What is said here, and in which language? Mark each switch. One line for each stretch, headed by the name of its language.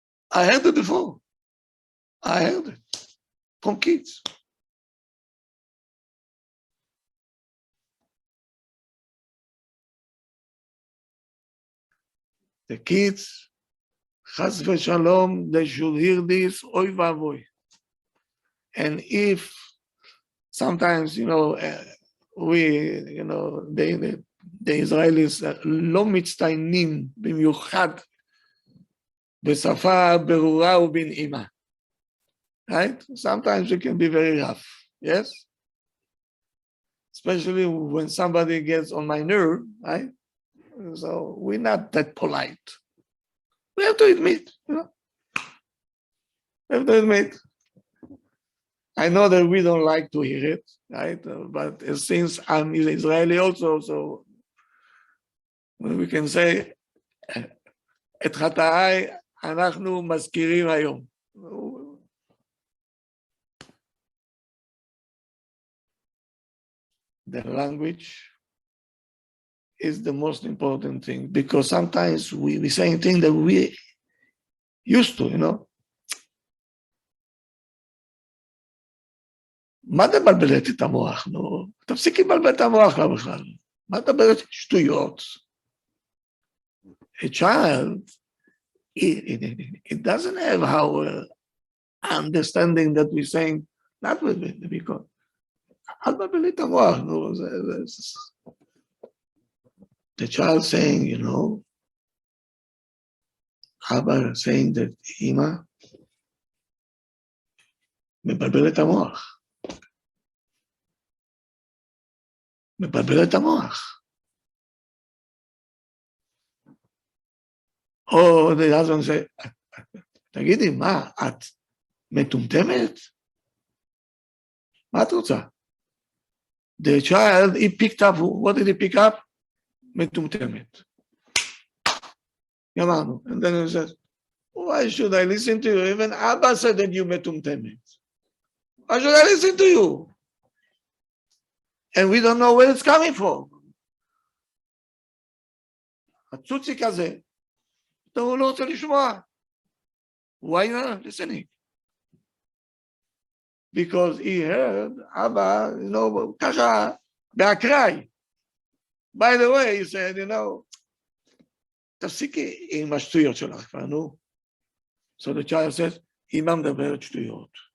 English: I heard it before. I heard it from kids. The kids,
Hebrew: chas v'shalom,
English: they should hear this, oy vavoy. And if sometimes, the Israelis
Hebrew: לא מצטיינים במיוחד בשפה ברורה ובנעימה.
English: Right? Sometimes it can be very rough, yes? Especially when somebody gets on my nerve, right? So we're not that polite. We have to admit, We have to admit. I know that we don't like to hear it, right? But since I'm Israeli also, so we can say,
Hebrew: את חטאיי אנחנו מזכירים היום.
English: The language is the most important thing, because sometimes we say things that we used to,
Hebrew: מה אתה מבלבלת את המוח? נו, תפסיק לבלבל את המוח בכלל. מה אתה מדברת? שטויות.
English: A child, it doesn't have our understanding that we're saying, not with it, because
Hebrew: אל תבלבל את המוח, נו,
English: the child saying, you know, Rabbi saying that
Hebrew: אמא מבלבל את המוח. מבלבל את המוח. או
English: the husband say,
Hebrew: תגידי, מה, את מטומטמת? מה את רוצה?
English: The child, he picked up, what did he pick up?
Hebrew: מטומטמת. גמרנו.
English: And then he says, why should I listen to you? Even Abba said that you מטומטמת. Why should I listen to you? And we don't know where it's coming from.
Hebrew: הצוציק הזה, הוא לא רוצה לשמוע.
English: Why not listening? Because he heard, Abba, you know,
Hebrew: ככה, באקראי.
English: By the way, he said, you know,
Hebrew: תפסיקי עם השטויות שלך כבר, נו.
English: So the child says,
Hebrew: אמא מדברת שטויות.